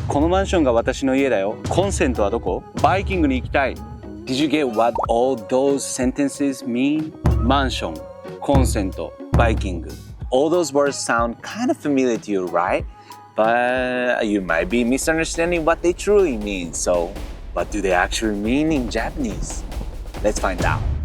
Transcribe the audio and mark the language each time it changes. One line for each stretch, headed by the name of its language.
Japanese: このマンションが私の家だよ。コンセントはどこ？バイキングに行きたい。
English: Did you get what all those sentences mean?
Japanese: マンション、コンセント、バイキング。
English: All those words sound kind of familiar to you, right? But you might be misunderstanding what they truly mean. So, what do they actually mean in Japanese? Let's find out.